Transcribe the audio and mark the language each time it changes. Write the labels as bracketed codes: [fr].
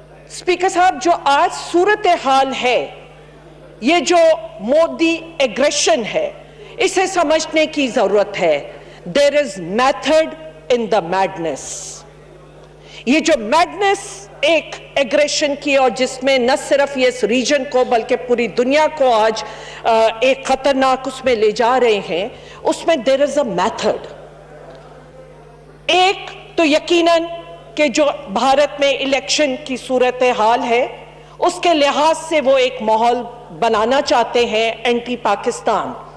[ur] Speaker صاحب, جو آج صورتحال ہے, یہ جو مودی ایگریشن ہے, اسے سمجھنے کی ضرورت ہے. [en] There is method in the madness. [ur] یہ جو میڈنس ایک ایگریشن کی اور جس میں نہ صرف یہ اس ریجن کو بلکہ پوری دنیا کو آج ایک خطرناک اس میں لے جا رہے ہیں, اس میں [en] there is a method. [ur] ایک تو یقیناً کہ جو بھارت میں الیکشن کی صورتحال ہے اس کے لحاظ سے وہ ایک ماحول بنانا چاہتے ہیں اینٹی پاکستان.